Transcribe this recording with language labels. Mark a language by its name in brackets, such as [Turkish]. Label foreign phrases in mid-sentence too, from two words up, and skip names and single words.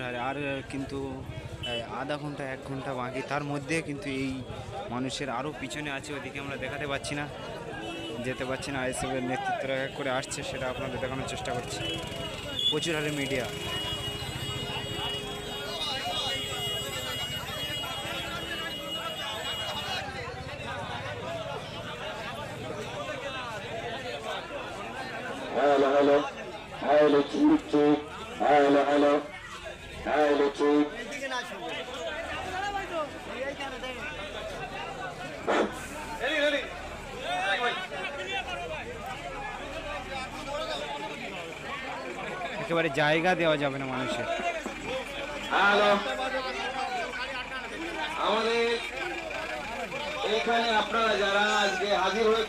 [Bangla] হারে, আর কিন্তু আধা ঘন্টা 1 ঘন্টা বাকি, তার মধ্যে কিন্তু এই মানুষের আরও পিছনে আছে, ওদিকে আমরা দেখাতে পাচ্ছি না, যেতে পারছি না। আইএসএফের নেতৃত্বরা এক করে আসছে, সেটা আপনাদের দেখানোর চেষ্টা করছি। প্রচুর হারে মিডিয়া। [English] Hello, hello, hello, cheek, cheek, hello, hello, hello, cheek. [Bangla] একেবারে জায়গা দেওয়া যাবে না মানুষের। হ্যালো, আমাদের এখানে আপনারা যারা আজকে হাজির হয়েছে